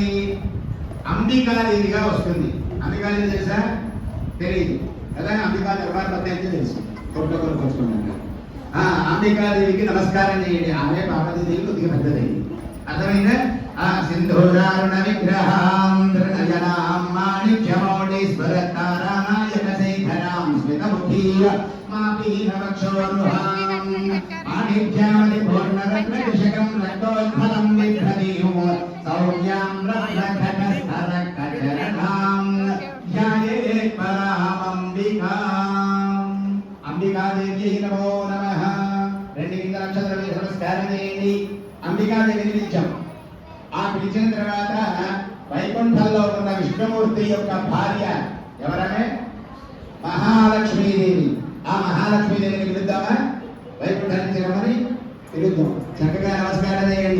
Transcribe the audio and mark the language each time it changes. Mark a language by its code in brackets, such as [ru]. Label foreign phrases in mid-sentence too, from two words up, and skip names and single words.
[te] అంబికాదేవిగా వస్తుంది. అంబికాదేవి తెలుసా? తెలియదు కదా. అంబికా దర్బార్ పత్తి అయితే తెలుసు. కొట్టుకొని వచ్చుకున్నాను. అంబికాదేవికి నమస్కారం చేయండి. ఆమె పార్వతీదేవి కొద్దిగా పెద్దదయ్యింది. అర్థమైందా? [sa] సింధూరారుణ విగ్రహాం మాణిక్యమౌళి स्मरतारानायकशेखरां स्मितमुखीय मापीनवक्षोरुहां माणिक्यामणि पूर्णरत्नकृशकं रक्तोत्फलं बिभ्रतीयो सौम्यां रत्नघटस्थरकचरणां ध्यायेत् परामम्बिकाम् अंबिकादेव्यै नमो नमः। [te] రెండు కింద నక్షత్రం నమస్కారం చేయండి. అంబికాదేవిని పిలిచాం. ఆ పిలిచిన తర్వాత వైకుంఠంలో ఉన్న విష్ణుమూర్తి యొక్క భార్య ఎవరమే? మహాలక్ష్మీదేవి. ఆ మహాలక్ష్మీదేవిని పిలుద్దామా? వైకుంఠం నుంచి రమ్మని పిలుద్దాం. చక్కగా నమస్కారం చేయండి.